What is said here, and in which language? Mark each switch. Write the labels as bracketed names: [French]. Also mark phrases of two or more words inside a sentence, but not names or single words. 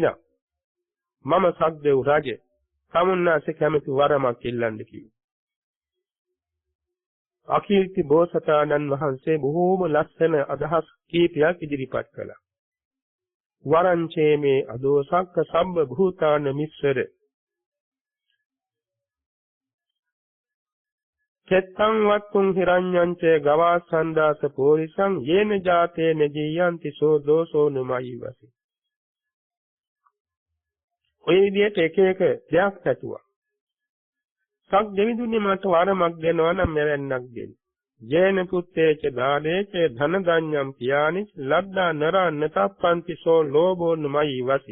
[Sinhala] මම සක්දේව රජ තමුන්නාන්සේ කැමති වරමක් ඉල්ලන්න කිව්වා. අකීර්ති බෝසතාණන් වහන්සේ බොහෝම ලස්සන අදහස් කීපයක් ඉදිරිපත් කළා. [Pali] වරංචේ මේ අදෝසක්ක සම්බ භූතාන මිස්සර චත්තං වත්තුං හිරඤ්ඤංච ගවාසන්දාස පෝරිසං යේන ජාතේන ජීයන්ති සෝ දෝසෝ නමයි වසි. [Sinhala] ඔය විදිහට එක එක දෙයක් ඇතුවා. සක් දෙවිඳුනි මට වරමක් දෙනවා නම් මෙවන්නක් දෙන්න. [Pali] ජේන පුත්තේච දානේච ධන දඤ්ඤම් පියානි ලද්දා නරා නතප්පන්ති සෝ ලෝභෝ නමයි වසි.